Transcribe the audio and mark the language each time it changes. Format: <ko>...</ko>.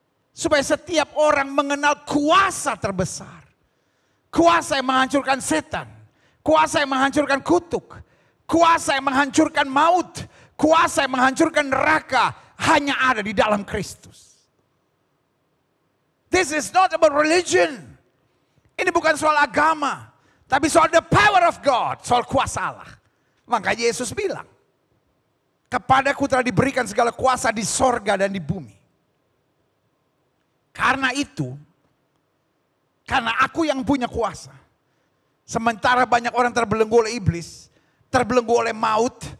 <id>Supaya setiap orang mengenal kuasa terbesar. Kuasa yang menghancurkan setan. Kuasa yang menghancurkan kutuk. Kuasa yang menghancurkan maut. Kuasa yang menghancurkan neraka. Hanya ada di dalam Kristus.</id> <en>This is not about religion.</en> <id>Ini bukan soal agama. Tapi soal</id> <en>the power of God.</en> <id>Soal kuasa Allah. Makanya Yesus bilang. Kepadaku telah diberikan segala kuasa di sorga dan di bumi. Karena itu. Karena aku yang punya kuasa. Sementara banyak orang terbelenggu oleh iblis. Terbelenggu oleh maut.</id>